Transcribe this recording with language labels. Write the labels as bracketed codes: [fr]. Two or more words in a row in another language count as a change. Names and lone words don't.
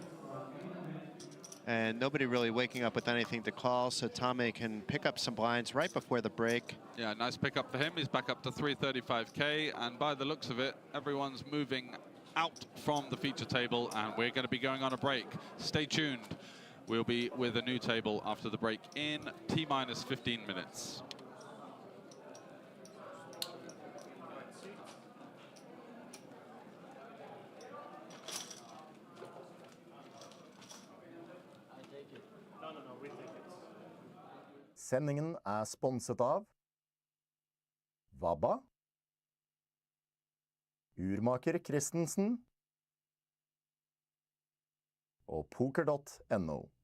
[en] And nobody really waking up with anything to call, so Tommy can pick up some blinds right before the break. Yeah, nice pickup for him. He's back up to 335K, and by the looks of it, everyone's moving out from the feature table, and we're going to be going on a break. Stay tuned. We'll be with a new table after the break in T-minus 15 minutes. [no] Sendingen sponset av Vabba, Urmaker Christensen og POKERNM.